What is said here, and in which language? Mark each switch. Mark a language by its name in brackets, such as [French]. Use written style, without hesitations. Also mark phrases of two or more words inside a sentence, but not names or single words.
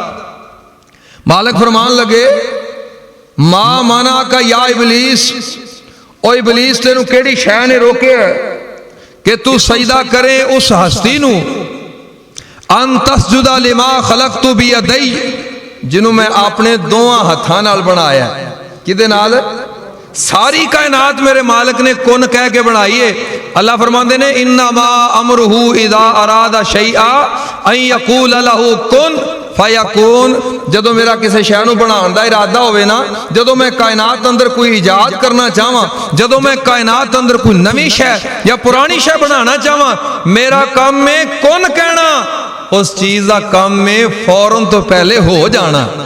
[Punjabi] مالک فرمان لگے [Arabic] ما منعك يا إبليس, [Punjabi] او ابلیس تینوں کیہڑی شے نے روکیا کہ توں سجدہ کرے اس ہستی نوں [Arabic] أن تسجد لما خلقت بيدي, [Punjabi] جنہوں میں اپنے دوواں ہتھاں نال بنایا. کہدے نال? ساری کائنات میرے مالک نے کن کہہ کے بنائی ہے. اللہ فرماتے نے [Arabic] إنما أمره إذا أراد شيئا أن يقول له كن فيكون. [Punjabi] جدوں میرا کسی شے نوں بناؤن دا ارادہ ہووے نا، جدوں میں کائنات اندر کوئی ایجاد کرنا چاہواں، جدوں میں کائنات اندر کوئی نویں شے یا پرانی شے بنانا چاہواں، میرا کام ہے کن کہنا، اس چیز کا کام میں فوراً تو پہلے ہو جانا.